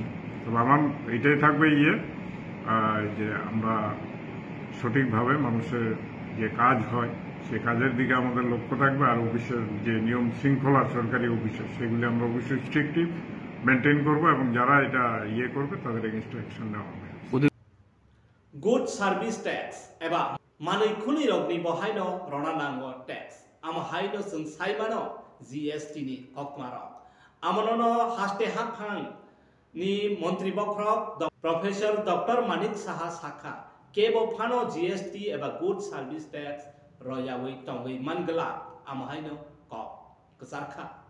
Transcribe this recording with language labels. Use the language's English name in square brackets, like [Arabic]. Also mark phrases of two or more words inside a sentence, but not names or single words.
[Bangla] তবে আমার এটাই থাকবে যে আমরা সঠিকভাবে মানুষের যে কাজ হয় সেই কাজের দিকে আমাদের লক্ষ্য থাকবে। আর অফিসের যে নিয়ম শৃঙ্খলা সরকারি অফিসে সেগুলি আমরা অবশ্যই [English] strictly maintain [Bangla] করবো এবং যারা এটা করবে তাদের [English] against action [Bangla] নেওয়া হবে। [English] good service tax [Kok Borok] एबा मानै खुनि रगनि बहायनो रना नांगो टैक्स आमहायनो जों साइमानो जीएसटी नि हकमारो आमननो हास्ते हाफां नि मंत्री बख्रक प्रोफेसर डॉक्टर मानिक साहा साखा केबो फानो जीएसटी एबा [English] good service tax [Kok Borok] रयावै तंगै मानगला आमहायनो क कसारखा